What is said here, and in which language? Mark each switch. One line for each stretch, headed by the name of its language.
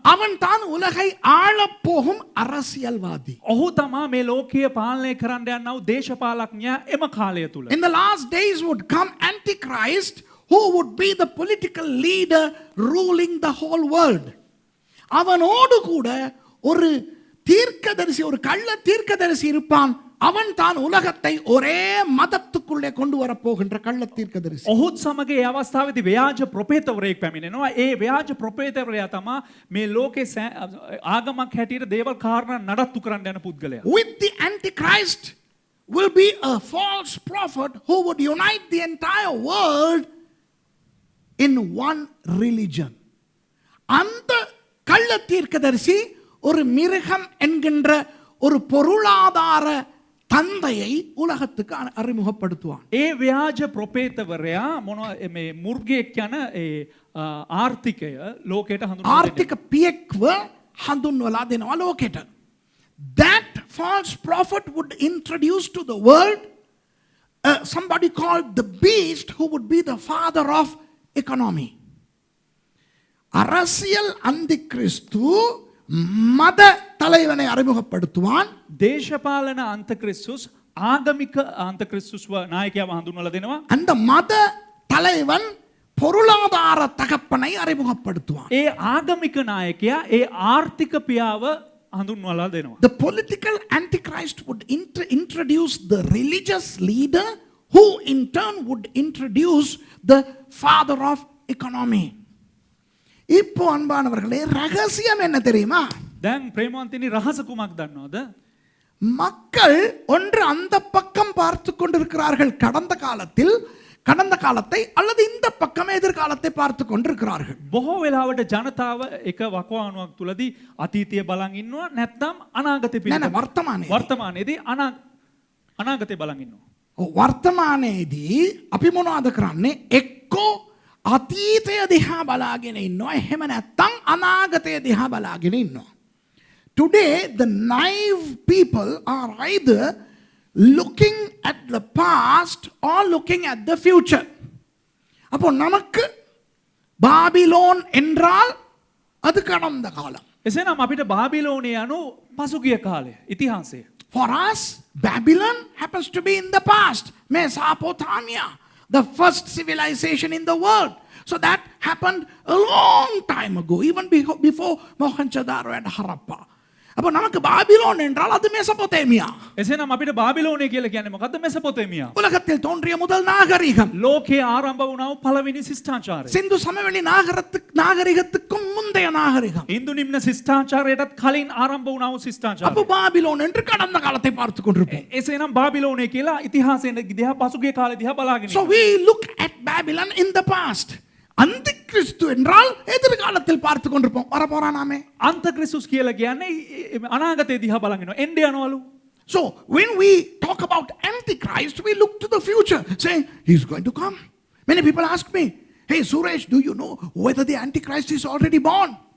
Tamil: அவன் தான் உலகை ஆளப் போகும் அரசியல்வாதி.
Sinhala: ඔහු තමා මේ ලෝකය පාලනය කරන්න යනා වූ දේශපාලඥයා එම කාලය තුල.
English: In the last days would come Antichrist, who would be the political leader ruling the whole world.
Tamil: அவனோடு கூட ஒரு தீர்க்கதரிசி, ஒரு கள்ள தீர்க்கதரிசி இருப்பான். அவன் தான் உலகத்தை ஒரே மதத்துக்குள்ளே கொண்டு வர போகின்ற கள்ள தீர்க்கதரிசி.
Sinhala: ඔහුත් සමග ඒ අවස්ථාවේදී ව්‍යාජ ප්‍රොපේතවරයෙක් පැමිණෙනවා. ඒ ව්‍යාජ ප්‍රොපේතවරයා තමා මේ ලෝකේ ආගමක් හැටියට දේවල් කාරණා නඩත්තු කරන්න යන පුද්ගලයා.
English: With the Antichrist will be a false prophet who would unite the entire world in one religion.
Tamil: அந்த கள்ள தீர்க்கதரிசி ஒரு மிருகம் என்கின்ற ஒரு பொருளாதார தந்தையை உலகத்துக்கு அறிமுகப்படுத்துவான்.
Sinhala: ඒ ව්‍යාජ ප්‍රොපේතවරයා මොනවා මේ මුර්ගයෙක් යන ඒ ආර්ථිකය ලෝකයට හඳුන්වනවා. ආර්ථික පියෙක්ව හඳුන්වලා දෙනවා ලෝකෙට.
English: That false prophet would introduce to the world somebody called the beast, who would be the father of economy.
Tamil: அரசியல் அந்திகிறிஸ்து மத தலைவனை அறிமுகப்படுத்துவான்.
Sinhala: දේශපාලන අන්තක්‍රිස්තුස් ආගමික අන්තක්‍රිස්තුස්ව නායකයාව හඳුන්වලා දෙනවා.
Tamil: அந்த மத தலைவன் பொருளாதார தகப்பனை அறிமுகப்படுத்துவான்.
Sinhala: ඒ ආගමික නායකයා ඒ ආර්ථික පියාව හඳුන්වලා දෙනවා.
English: The political antichrist would introduce the religious leader who in turn would introduce the father of economy.
Tamil: இப்போ அன்பானவர்களே ரகசியம் என்ன தெரியுமா?
Sinhala: දැන් ප්‍රේමවන්තිනි රහස කුමක් දන්නවද?
Tamil: மக்கள் ஒன்று அந்த பக்கம் பார்த்து கொண்டிருக்கிறார்கள் கடந்த காலத்தை அல்லது இந்த பக்கம் எதிர்காலத்தை பார்த்து கொண்டிருக்கிறார்கள்.
Sinhala: බොහෝ වෙලාවට ජනතාව එක වකවානුවක් තුලදී අතීතය බලන් ඉන්නවා නැත්නම් අනාගතය පිළිබඳ වර්තමානයේදී අනාගතය බලන් ඉන්නවා. වර්තමානයේදී අපි මොනවද කරන්නේ? එක්කෝ අතීතය දිහා බලාගෙන ඉන්නවා, එහෙම නැත්නම් අනාගතය දිහා බලාගෙන ඉන්නවා.
English: Today the naive people are either looking at the past or looking at the future.
Tamil: அப்போ நமக்கு பாபிலோன் என்றால் அது கடந்த காலம்.
Sinhala: එසේනම් අපිට බාබිලෝනය යනු පසුගිය කාලය ඉතිහාසය.
English: For us Babylon happens to be in the past. Mesopotamia, the first civilization in the world. So that happened a long time ago, even before Mohenjo-daro and Harappa.
Tamil: அப்போ நமக்கு பாபிலோன் என்றால் அது மெசபொத்தேமியா.
Sinhala: එසේනම් අපිට බාබිලෝනය කියලා කියන්නේ මොකද්ද? මෙසොපොතේමියා.
Tamil: உலகத்தில் தோன்றிய முதல் நாகரிகம்.
Sinhala: ලෝකයේ ආරම්භ වුණා වූ පළවෙනි ශිෂ්ටාචාරය.
Tamil: சிந்து சமவெளி நாகரிகத்துக்கும் முந்தைய நாகரிகம்.
Sinhala: ඉන්දු නිම්න ශිෂ්ටාචාරයටත් කලින් ආරම්භ වුණා වූ ශිෂ්ටාචාරය.
Tamil: அப்போ பாபிலோன் என்று கடந்த காலத்தை பார்த்து கொண்டிருப்போம்.
Sinhala: එසේනම් බාබිලෝනය කියලා ඉතිහාසයෙන් දිහා පසුගිය කාලේ දිහා බලාගෙන
English: So we look at Babylon in the past.
Tamil: அந்த கிறிஸ்து என்றால் எதிர்காலத்தில் பார்த்து கொண்டிருப்போம். வரப்போறானாமே.
Sinhala: අන්තක්‍රිස්තුස් කියලා කියන්නේ අනාගතය දිහා බලන් ඉන්නවා. එන්නේ යනවලු.
English: So when we talk about Antichrist, we look to the future, saying he's going to come. Many people ask me, hey Suresh, do you know whether the Antichrist is already born?